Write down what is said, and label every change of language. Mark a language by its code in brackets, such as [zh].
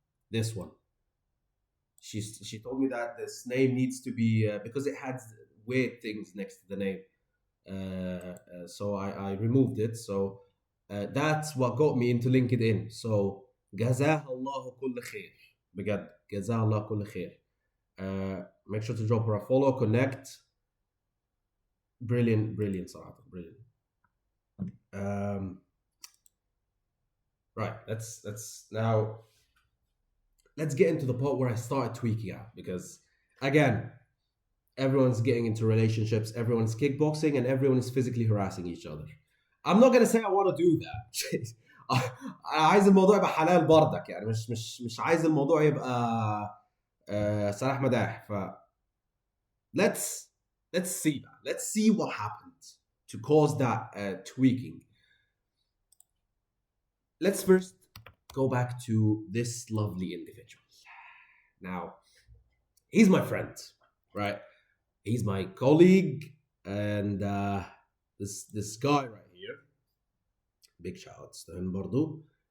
[en] This one. She told me that this name needs to be because it had weird things next to the name. So I removed it. So that's what got me into LinkedIn. [ar] So جزاها الله كل خير. بجد جزاها الله كل خير. [en] Make sure to drop her a follow, connect. Brilliant صراحة, brilliant. Right, let's now let's get into the part where I started tweaking out because again, everyone's getting into relationships, everyone's kickboxing, and everyone is physically harassing each other. I'm not gonna say I want to do that. [ar] عايز الموضوع يبقى حلال برضك يعني مش عايز الموضوع يبقى سلاح مداح. [en] ف let's see what happened to cause that tweaking. Let's first go back to this lovely individual. Now, he's my friend, right? He's my colleague, and this guy right here, big shout outs to him برضو.